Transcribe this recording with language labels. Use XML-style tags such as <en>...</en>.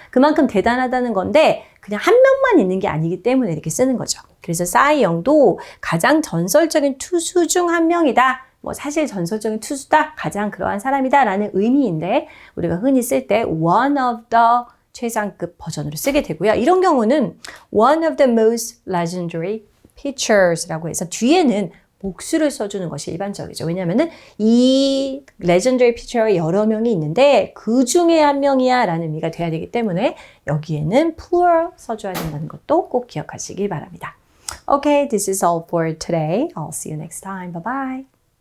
<ko>그만큼 대단하다는 건데 그냥 한 명만 있는 게 아니기 때문에 이렇게 쓰는 거죠. 그래서 사이 영도 가장 전설적인 투수 중 한 명이다. 사실 전설적인 투수다. 가장 그러한 사람이다. 라는 의미인데 우리가 흔히 쓸 때</ko> <en>one of the</en> <ko>최상급 버전으로 쓰게 되고요.</ko> <en>이런 경우는 one of the most legendary pitchers라고</en> <ko>해서 뒤에는 복수를 써주는 것이 일반적이죠. 왜냐하면은 이 legendary pitcher가 여러 명이 있는데 그 중에 한 명이야 라는 의미가 돼야 되기 때문에 여기에는 plural 써줘야 된다는 것도 꼭 기억하시기 바랍니다.</ko> <en>Okay, this is all for today. I'll see you next time. Bye bye.</en>